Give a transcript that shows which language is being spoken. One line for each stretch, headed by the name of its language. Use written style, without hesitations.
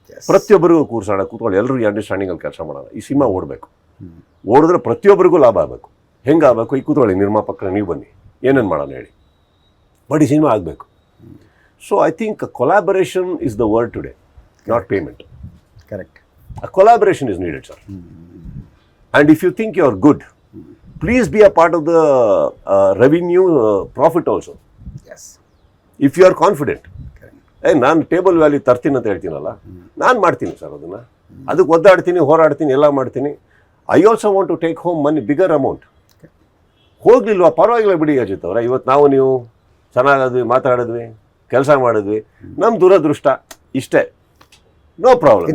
Kannada: ಪ್ರತಿಯೊಬ್ಬರಿಗೂ ಕೂತ್ಕೊಳ್ಳಿ, ಎಲ್ಲರೂ ಈ ಅಂಡರ್ಸ್ಟ್ಯಾಂಡಿಂಗಲ್ಲಿ ಕೆಲಸ ಮಾಡೋಣ. ಈ ಸಿನಿಮಾ ಓಡಬೇಕು, ಓಡಿದ್ರೆ ಪ್ರತಿಯೊಬ್ಬರಿಗೂ ಲಾಭ ಆಗಬೇಕು. ಹೆಂಗೆ ಆಗಬೇಕು? ಈ ಕೂತ್ಕೊಳ್ಳಿ, ನಿರ್ಮಾಪಕರ ನೀವು ಬನ್ನಿ, ಏನೇನು ಮಾಡೋಣ ಹೇಳಿ, ಬಟ್ ಈ ಸಿನಿಮಾ ಆಗಬೇಕು.
English: So I think collaboration is the word today, not payment. Correct. A collaboration is needed, sir. And if you think you are good, please be a part of the revenue profit also. Yes. If you are confident.
Kannada: ನಾನು table value ತರ್ತೀನಿ ಅಂತ ಹೇಳ್ತೀನಲ್ಲ, ನಾನು ಮಾಡ್ತೀನಿ sir ಅದನ್ನು, ಅದಕ್ಕೆ ಒದ್ದಾಡ್ತೀನಿ, ಹೋರಾಡ್ತೀನಿ, ಎಲ್ಲ ಮಾಡ್ತೀನಿ.
English: I also want to take home money, bigger amount.
Kannada: ಹೋಗ್ಲಿಲ್ವಾ, ಪರವಾಗಿಲ್ಲ ಬಿಡಿ ಅಜಿತ್ ಅವರ, ಇವತ್ತು ನಾವು ನೀವು ಚೆನ್ನಾಗಿದ್ವಿ, ಮಾತಾಡಿದ್ವಿ, ಕೆಲಸ ಮಾಡಿದ್ವಿ, ನಮ್ಮ ದುರದೃಷ್ಟ ಇಷ್ಟೇ, ನೋ ಪ್ರಾಬ್ಲಮ್.